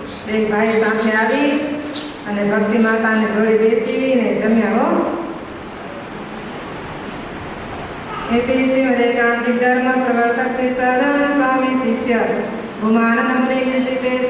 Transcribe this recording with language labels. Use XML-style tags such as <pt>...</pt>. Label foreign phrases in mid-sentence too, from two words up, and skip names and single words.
<gu>એક ભાઈ સાથે આવી અને ભક્તિ માતાને જોડે બેસીને જમ્યા હો.</gu> <sa>इति श्रीमदेकांतिक धर्म प्रवर्तक श्री सदानंद स्वामी शिष्य भूमानंद मुनि विरचिते श्री</sa>